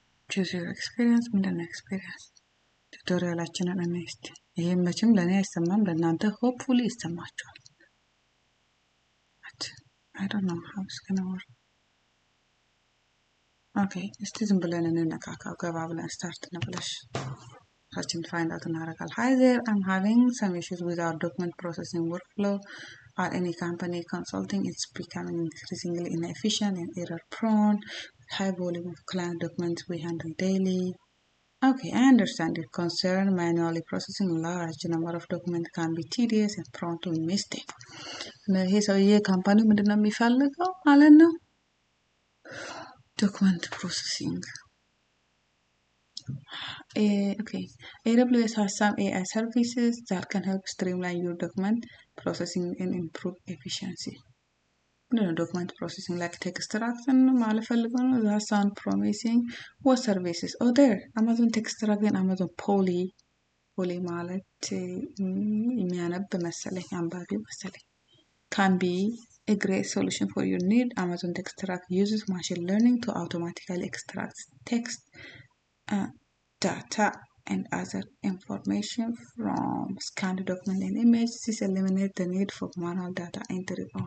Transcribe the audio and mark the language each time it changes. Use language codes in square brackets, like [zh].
[en] choose your experience [am] ምንድነው ኤክስፒሪየንስ ቱቶሪያላችንን እንስቲ። ይሄን መቼም ለኔ አይሰማም ለእናንተ ሆፕፉሊ ይሰማችኋል። [en] I don't know how it's gonna work. Okay, [am] እስቲ ዝም ብለን እንነካካው ገባ ብለን ስታርት እንብለሽ [en] searching find out እናደርጋለን። Hi there, I'm having some issues with our document processing workflow at any company. Consulting is becoming increasingly inefficient and error prone. High volume of client documents we handle daily. Okay, I understand your concern. Manually processing a large number of documents can be tedious and prone to mistake. [am] ይሄ ሰውዬ ካምፓኒው ምንድነው የሚፈልገው ማለት ነው? [en] Document processing. Okay, AWS has some AI services that can help streamline your document processing and improve efficiency. Document processing like Textract [am] ማለት ፈልገው ነው። [en] That sound promising. What services? Oh, there. Amazon Textract and Amazon Poly. [am] Poly ማለት የሚያነብ መሰለኝ አንባቢ መሰለኝ. [en] Can be a great solution for your need. Amazon Textract uses machine learning to automatically extract text, data, and other information from scanned document and images. This eliminates the need for manual data entry.